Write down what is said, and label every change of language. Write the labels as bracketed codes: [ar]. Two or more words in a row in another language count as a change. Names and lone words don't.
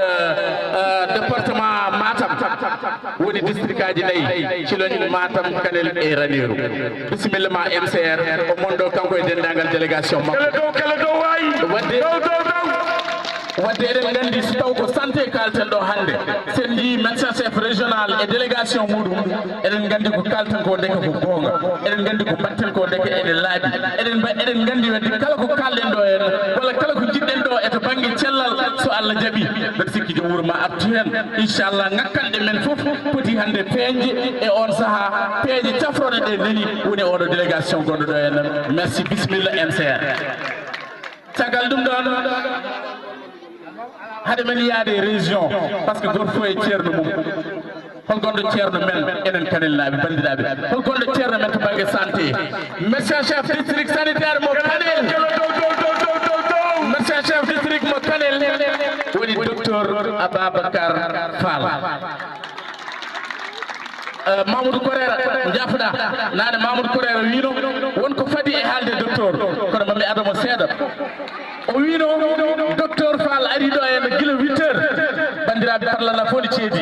[ff] Matam woni district aji nayi ciloni Matam Kanel e Ranérou bismillah ma MCR o mondo kanko e dendagal délégation makko kala do wayi wadde eɗen gandi so taw ko santé kalten ɗo hannde sen jii [fr] médecin chef régional et délégation [ff] muɗum eɗen gandi ko kalten ko ndeke ko goonga eɗen gandi ko batten ko ndeke eɗen laaɓi eɗen gandi wadde kala ko kalɗen ɗo en walla kala ko jiɗɗen ɗo e to baŋnge cellal so Allah jaɓi mbeɗa sikki jo wuuro ma artu hen inchallah ngakkanɗe men fof poti hannde peeñde e on saaha peeje cafroɗe ɗe nani woni oɗo délégation gonɗo ɗo en merci bisimilla MCR caggal ɗum ɗon hade men yaade région par ce que goto fof e ceerno mum hol gonɗo ceerno men enen Kanel naaɓe bandiraɓe hol gonɗo ceerno men to banggue santé [fr] médecin chef district sanitaire [ff] mo Kanel [fr] médecin chef district [ff] mo Kanel woni docteur Ababacar Fall Mamadou Korera jafɗa nane Mamadou Korera wino wonko fadi e haalde docteur kono mami adamo seeɗa o wino docteur Fall ari ɗo en guila 8 heures bandiraɓe parlala fof ne ceedi